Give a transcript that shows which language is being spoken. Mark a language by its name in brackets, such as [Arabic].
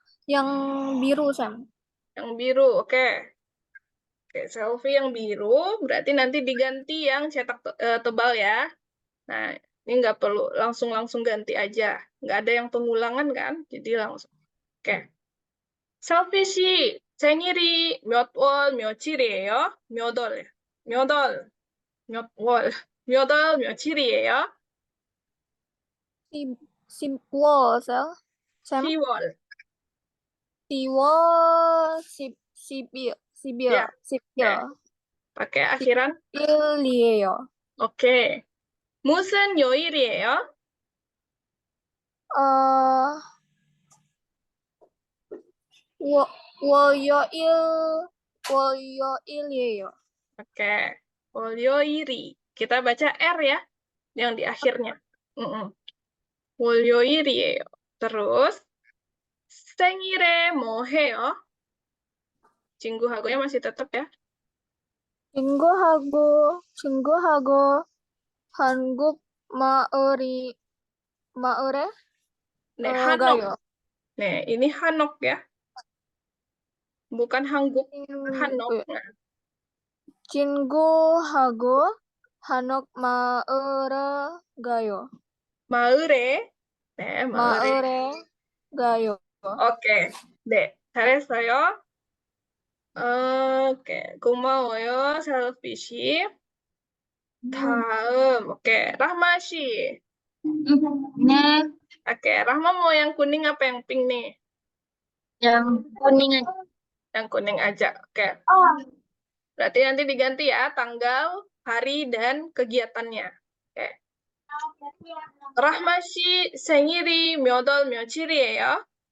[Indonesian] Yang biru, Sam. Yang biru, oke. Oke, selfie yang biru, berarti nanti diganti yang cetak tebal ya. Nah, ini nggak perlu langsung ganti aja. Nggak ada yang pengulangan kan, jadi langsung. Oke. [Korean] Selfie 씨 생일이 몇 월 며칠이에요? 몇 월, 몇 월, 며칠이에요? 10월, Sam. 10월. 10월 11. [Indonesian] Ya. 11. Pakai akhiran? [Korean] 1일이에요. 오케이. 무슨 요일이에요? 월요일, 월요일이에요. Oke. 월요일이. [Indonesian] Kita baca R ya, yang di akhirnya. [Korean] 월요일이에요. [Indonesian] Terus, [Korean] 생일에 뭐 해요? 친구하고야 [Indonesian] masih tetap ya. [Korean] 친구하고 한국 마을에 네, 한옥. 가요. [Indonesian] 네, ini 한옥 ya. Bukan 한국, 한옥. Nah, [Korean] 친구하고 한옥 마을에 가요. 마을에. 네, 마을에. 마을에 가요. 오케이. 네, 잘했어요. 오케이, 고마워요, 셀피 씨. 다음, oke, Rahma 씨. 네, [Indonesian] Oke, Rahma mau yang kuning apa yang pink nih? yang kuning aja. Yang kuning aja, oke. Berarti nanti diganti ya, tanggal, hari, dan kegiatannya. Oke. [Korean] Rahma 씨 생일이 몇 월 며칠이에요?